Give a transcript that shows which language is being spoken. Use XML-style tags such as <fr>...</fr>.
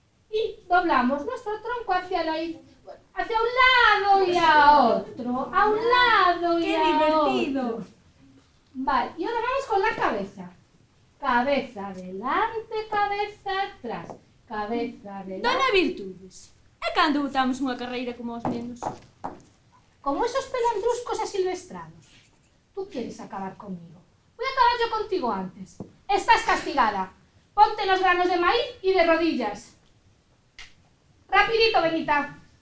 <es>Y doblamos nuestro tronco hacia un lado y a otro. A un lado y ¡Qué a divertido! otro. Vale, y ahora vamos con la cabeza. Cabeza adelante, cabeza atrás. Cabeza adelante.</es> <gl>Dona Virtudes, e cando botamos unha carreira como os nenos?</gl> <es>Como esos pelandruscos asilvestrados. Tú quieres acabar conmigo. Voy a acabar yo contigo antes. Estás castigada. Ponte los granos de maíz y de rodillas. Rapidito, Benita.</es>